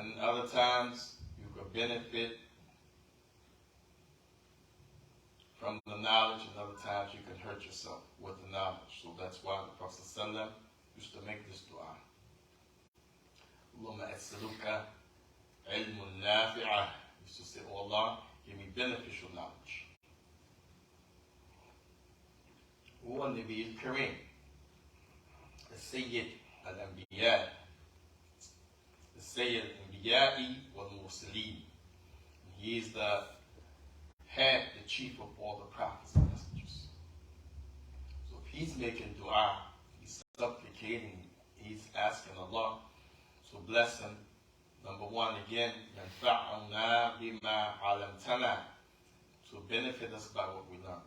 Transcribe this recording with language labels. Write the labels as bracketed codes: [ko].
[en] And other times you can benefit from the knowledge, and other times you can hurt yourself with the knowledge. So that's why the Prophet ﷺ used to make this dua. [ar] Allahumma as'aluka ilmun nafi'ah. [en] He used to say, oh Allah, give me beneficial knowledge. [ar] هو النبي الكريم السيد الأنبياء السيد الأنبياء والمرسلين. [en] He is the head, the chief of all the prophets and messengers. So if he's making dua, he's supplicating, he's asking Allah to bless him. Number one, again, [ar] ينفعنا بما علمتنا, [en] to benefit us by what we learn.